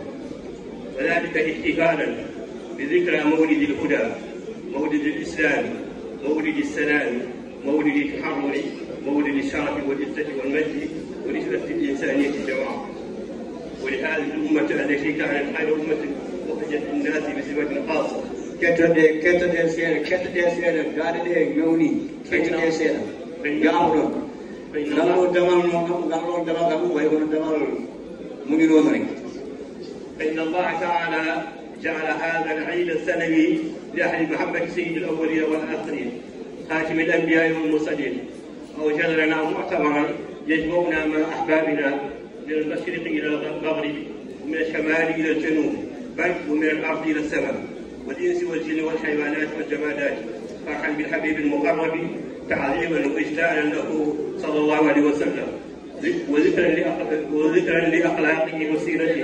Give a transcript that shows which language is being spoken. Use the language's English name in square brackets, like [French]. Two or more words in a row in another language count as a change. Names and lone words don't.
[Arabic] وذلك احتفالا بذكرى مولد الهدى، مولد الإسلام، مولد السلام، مولد التحرر، مولد الشرف والعزة والمجد ونسبة الإنسانية جماعة. ولهذه الأمة التي كانت خير أمة أخرجت للناس بصفة خاصة. [Fula] kettode seeɗa gaaɗe ɗe mewni kettode seeɗa jaamuɗon ngalɗo damal kam way kono damal muñirono rek. [Arabic] فإن الله تعالى جعل هذا العيد السنوي لأهل محبة سيد الأولين والآخرين خاتم الأنبياء والمرسلين أوجد لنا مؤتمرا يجمعنا مع أحبابنا من المشرق إلى المغرب ومن الشمال إلى الجنوب بل ومن الأرض إلى السماء والإنس والجن والحيوانات والجمادات فرحا بالحبيب المقرب تعظيما وإجلالا له صلى الله عليه وسلم وذكرا لأخلاقه وسيرته.